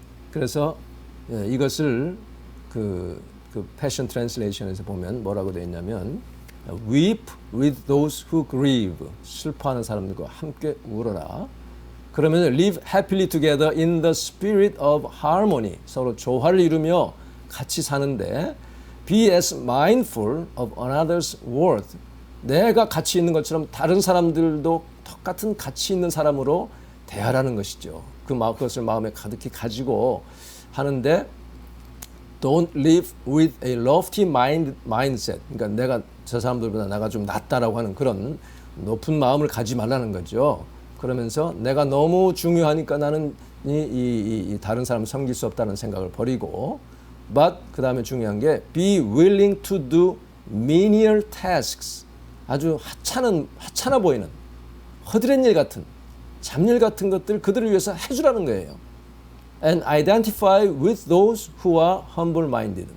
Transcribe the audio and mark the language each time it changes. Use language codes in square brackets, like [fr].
[ko] 그래서 이것을 그 패션 트랜슬레이션에서 보면 뭐라고 되어 있냐면 [en] weep with those who grieve [ko] 슬퍼하는 사람들과 함께 울어라. 그러면 [en] live happily together in the spirit of harmony. [ko] 서로 조화를 이루며 같이 사는데 [en] be as mindful of another's worth. [ko] 내가 가치 있는 것처럼 다른 사람들도 똑같은 가치 있는 사람으로 대하라는 것이죠. 그것을 마음에 가득히 가지고 하는데 [en] don't live with a lofty mindset. [ko] 그러니까 내가 저 사람들보다 내가 좀 낫다라고 하는 그런 높은 마음을 가지 말라는 거죠. 그러면서 내가 너무 중요하니까 나는 이 다른 사람을 섬길 수 없다는 생각을 버리고 but 그 다음에 중요한 게 [en] be willing to do menial tasks. [ko] 아주 하찮아 보이는 허드렛 일 같은 잡일 같은 것들 그들을 위해서 해주라는 거예요. [en] And identify with those who are humble-minded.